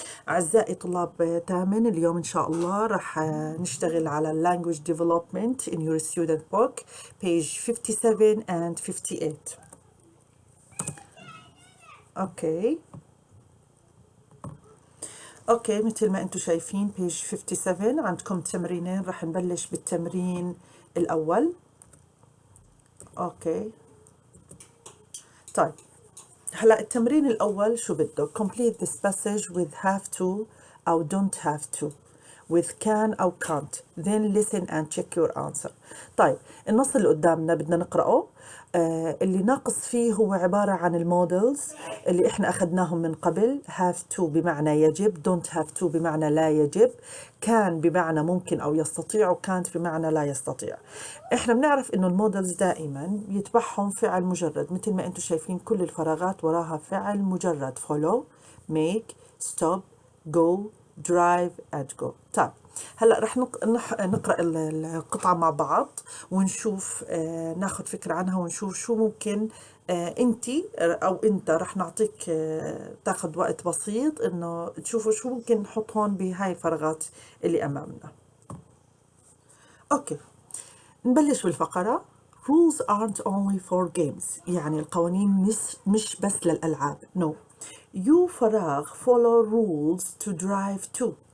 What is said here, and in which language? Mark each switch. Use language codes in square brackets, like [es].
[ar] أعزائي طلاب تامن، اليوم إن شاء الله رح نشتغل على [en] Language Development in your student book page 57 and 58. [ar] اوكي مثل ما انتم شايفين page 57 عندكم تمرينين. رح نبلش بالتمرين الأول. اوكي طيب، هلا التمرين الأول شو بده؟ [en] complete this passage with have to أو don't have to, with can أو can't, then listen and check your answer. [ar] طيب النص اللي قدامنا بدنا نقرأه. اللي ناقص فيه هو عبارة عن المودلز اللي احنا أخذناهم من قبل. have to بمعنى يجب، don't have to بمعنى لا يجب، can بمعنى ممكن أو يستطيع، وcan't بمعنى لا يستطيع. احنا بنعرف انه المودلز دائما يتبعهم فعل مجرد، مثل ما انتم شايفين كل الفراغات وراها فعل مجرد: follow, make, stop, go, drive and go. طيب هلا رح نقرأ القطعة مع بعض ونشوف، ناخذ فكرة عنها ونشوف شو ممكن انتي او انت رح نعطيك تاخذ وقت بسيط انه تشوفوا شو ممكن نحط هون بهاي الفراغات اللي امامنا. [en] Okay نبلش بالفقرة. Rules aren't only for games، [ar] يعني القوانين مش بس للألعاب. [en] No. You فراغ follow rules to drive to.